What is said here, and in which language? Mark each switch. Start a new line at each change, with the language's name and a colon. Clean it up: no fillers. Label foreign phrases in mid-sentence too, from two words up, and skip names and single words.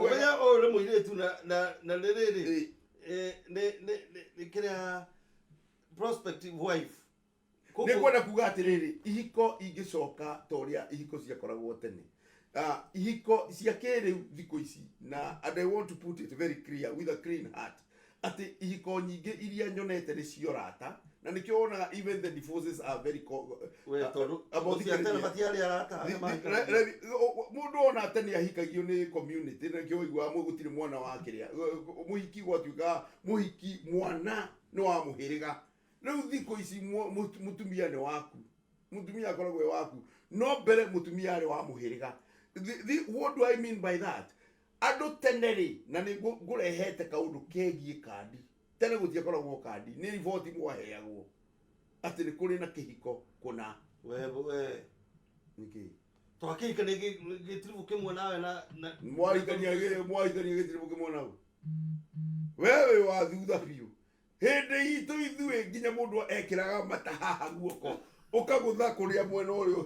Kikuyu: ũmenya ũyũ nĩ mũirĩtu na rĩrĩ nĩ kĩrĩa
English: prospective wife
Kikuyu: nĩkwenda kuga atĩrĩrĩ ihiko ingĩcoka ta ũrĩa ihiko ciakoragwo tene ihiko cia kĩrĩu thikũ ici na
English: and I want to put it very clear with a clean heart
Kikuyu: atĩ ihiko nyingĩ iria nyonete nĩ ciorata na nĩkĩo wonaga
English: even the divorces are very
Kikuyu: mũndũ ona tene ahikagio nĩ community na kĩo igua gũtirĩ mwana wa kĩrĩa mũhiki gwatuĩka mũhiki mwana nĩ wa mũhĩrĩga rĩu thikũ ici mũtumia nĩ waku mũtumia akoragwo waku no mbere mũtumia arĩ wa mũhĩrĩga.
English: What do I mean by that?
Kikuyu: Andũ tene rĩ na nĩ ngũrehete kaũndũ kegiĩ kandi tene gũtiakoragwo kandi nĩ riboti mwaheagwo atĩ nĩ kũrĩ na kĩhiko kũna nĩkĩ twakĩhika nĩ gĩtiribũ kĩmwe nawe na mwahikania gĩtiribũ kĩmwe nawe wewe wa thutha biũ hĩndĩ itũ ithuĩ nginya mũndũ ekĩraga mata haha guoko ukagutha kuria mwena ũrĩa